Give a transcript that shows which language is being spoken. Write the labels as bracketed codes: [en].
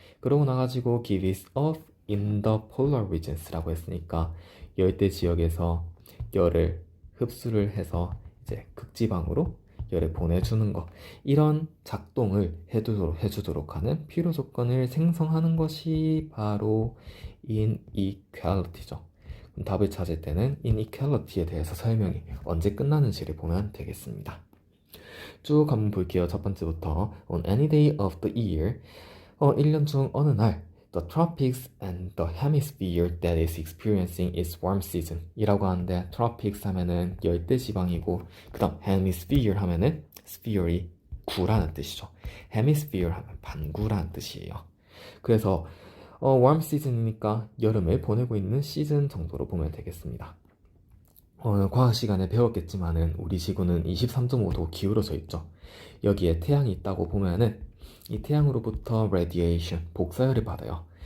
[ko] 그러고 나가지고 [en] gives off in the polar regions [ko] 라고 했으니까 열대 지역에서 열을 흡수를 해서 이제 극지방으로 열을 보내주는 거, 이런 작동을 해주도록 하는 필요 조건을 생성하는 것이 바로 inequality죠. 그럼 답을 찾을 때는 inequality에 대해서 설명이 언제 끝나는지를 보면 되겠습니다. 쭉 한번 볼게요. 첫 번째부터 [en] on any day of the year, [ko] 1년 중 어느 날 [en] The tropics and the hemisphere that is experiencing its warm season [ko] 이라고 하는데, [en] tropics [ko] 하면은 열대 지방이고, [en] 그 다음 hemisphere 하면은 sphere이 [ko] 구라는 뜻이죠. hemisphere 하면 반구라는 뜻이에요. 그래서 warm season이니까 여름을 보내고 있는 시즌 정도로 보면 되겠습니다. 과학 시간에 배웠겠지만은 우리 지구는 23.5도 기울어져 있죠. 여기에 태양이 있다고 보면은 이 태양으로부터 radiation, 복사열을 받아요.